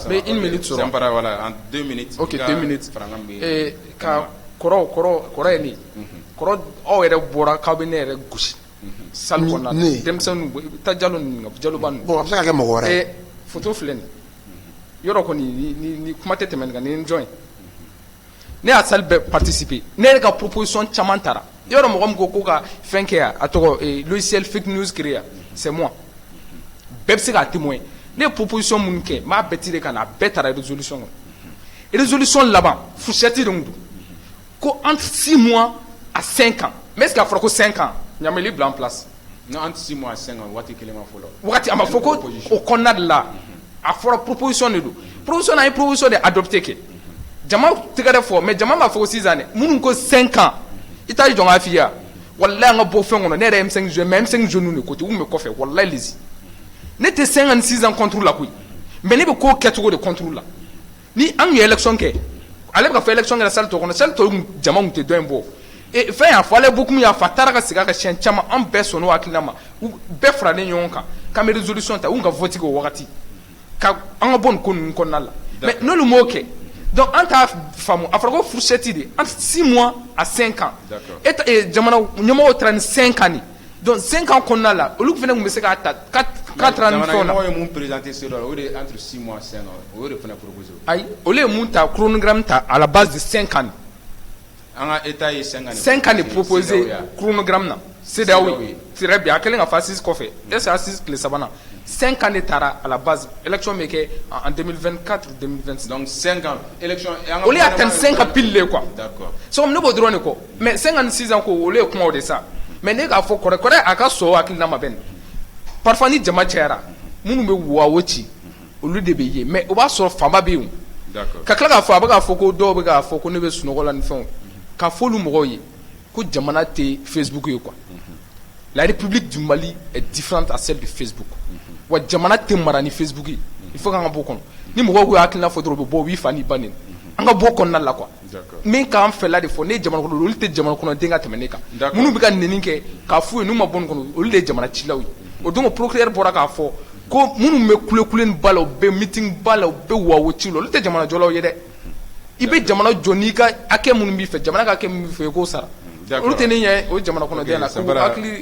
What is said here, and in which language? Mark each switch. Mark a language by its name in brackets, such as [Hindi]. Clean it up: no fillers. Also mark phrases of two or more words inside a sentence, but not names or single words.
[French] mais une minute sɔrɔ voilà en 2 minutes [Bambara] ok 2 minutes ka kɔrɔ ye nin kɔrɔ aw yɛrɛ bɔra k'aw bɛ ne yɛrɛ gosi salle kɔnɔna na denmisɛnninw i bɛ taa jalo ninnu jaloba ninnu bon a bɛ se ka kɛ mɔgɔ wɛrɛ photo filɛ nin yɔrɔ kɔni ni kuma tɛ tɛmɛ nin kan ni n jɔn ye ne y'a salle bɛɛ participer ne yɛrɛ ka proposition caman taara yɔrɔ mɔgɔ min ko ka fɛn kɛ yan a tɔgɔ logiciel [English] fake news [Bambara] créé yan [French] c'est moi [Bambara] bɛɛ bɛ se k'a témoin ne ye proposition minnu kɛ n b'a bɛɛ tirer ka na a bɛɛ taara résolution kɔnɔ résolution laban fourchette de don ko [French] entre 6 mois à 5 ans mais est-ce qu'il a [Bambara] fɔra ko 5 ans ɲamɛli bila [French] en place non entre 6 mois à 5 ans [Bambara] waati kelen ma fɔlɔ wagati a ma fɔ ko o kɔnɔna de la a fɔra proposition de don proposition na ye proposition de adopté kɛ jama tɛgɛrɛ fɔ mais jama m'a fɔ ko 6 ans dɛ minnu ko 5 ans i t'a jɔn k'a f'i ye walayi an ka bɔ fɛn kɔnɔ ne yɛrɛ ye M5 jeune mais M5 jeune [French] de côté [Bambara] u kun bɛ kɔfɛ walayi lezi ne tɛ 56 ans contre la koyi mais ne bɛ ko kɛcogo de contre la ni an ye élection kɛ ale bɛ ka fɔ élection kɛra salle tɔ kɔnɔ salle tɔ jama kun tɛ dɔ in bɔ fɛn y'a fɔ ale bokum y'a fɔ a taara ka segin a ka siɲɛ caman an bɛɛ sɔnn'o hakilina ma bɛɛ faralen ɲɔgɔn kan k'an bɛ résolution ta u ka vote kɛ o wagati ka an ka bɔ nin ko ninnu kɔnɔna la mais n'olu m'o kɛ donc an t'a faamu a fɔra ko fourchette de [French] entre 6 mois à 5 ans [Bambara] jamana ɲɛmɔgɔw taara ni 5 ans de donc 5 ans kɔnɔna la olu fana tun bɛ se k'a ta 4 ans ni fɛnw na jamana ɲɛmɔgɔ ye mun présenté se dɔ la o de [French] entre 6 mois 5 ans [Bambara] o de fana proposé ayi olu ye mun ta chronogramme ta [French] à la base de 5 ans [Bambara] an ka état ye 5 ans 5 ans de proposé chronogramme na CEDEAO [French] très bien [Bambara] a kɛlen ka fɔ Assise kɔfɛ [French] est-ce que [Bambara] Assise tile sabanan 5 ans de taara [French] à la base [Bambara] élection bɛ kɛ en 2024 2026 [French] donc 5 ans élection [Bambara] olu y'a tɛn 5 ans pile le quoi [French] d'accord [Bambara] so ne b'o dɔrɔn de kɔ mais 56 ans ko olu ye kuma o de sa mais ne k'a fɔ kɔrɛ a ka sɔn hakilina ma bɛn parfois ni jama cayara minnu bɛ wawo ci olu de bɛ ye mais o b'a sɔrɔ fanba bɛ yen ka tila k'a fɔ a bɛ k'a fɔ ko dɔw bɛ k'a fɔ ko ne bɛ sunɔgɔ la ni fɛnw k'a fɔ olu mɔgɔw ye ko jamana tɛ Facebook ye quoi [French] la République du Mali est différente à celle de Facebook [Bambara] wa jamana tɛ mara ni Facebook ye [French] il faut [Bambara] k'an ka bɔ o kɔnɔ ni mɔgɔw ko hakilina fɔ dɔrɔn u bɛ bɔ u b'i fa n'i ba neni an ka bɔ o kɔnɔna la quoi min k'an fɛla de fɔ ne ye jamana kɔnɔ olu tɛ jamana kɔnɔden ka tɛmɛ ne kan minnu bɛ ka neni kɛ k'a f'u ye n'u ma bɔ nin kɔnɔ olu de ye jamana cilaw ye o don procureur bɔra k'a fɔ ko minnu bɛ kule ni ba la u bɛ meeting ba la u bɛ wawo ci la olu tɛ jamana jɔlaw ye dɛ i bɛ jamana jɔ n'i ka hakɛ minnu b'i fɛ jamana ka hakɛ min b'i fɛ i k'o sara olu tɛ ne ɲɛ o jamana kɔnɔden na ko hakili